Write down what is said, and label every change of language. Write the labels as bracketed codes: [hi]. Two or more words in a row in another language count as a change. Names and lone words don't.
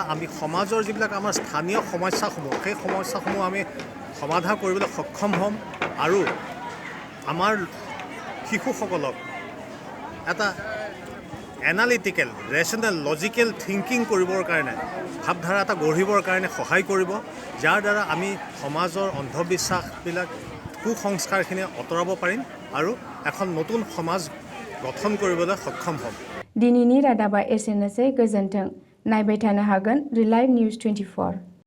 [as] আমি সমাজৰ যিবিলাক আমাৰ স্থানীয় সমস্যাসমূহ, সেই সমস্যাসমূহ আমি সমাধান কৰিবলৈ সক্ষম হ'ম আৰু আমাৰ শিশুসকলক এটা [en] analytical, rational, logical thinking [as] কৰিবৰ কাৰণে, ভাৱধাৰা এটা গঢ়িবৰ কাৰণে সহায় কৰিব, যাৰ দ্বাৰা আমি সমাজৰ অন্ধবিশ্বাসবিলাক, কুসংস্কাৰখিনি আঁতৰাব পাৰিম আৰু এখন নতুন সমাজ গঠন কৰিবলৈ সক্ষম হ'ম। [brx] दिनैनि रादाबा एसेनोसै, गोजोन्थों। नायबाय थानो हागोन रिलाइभ निउज 24।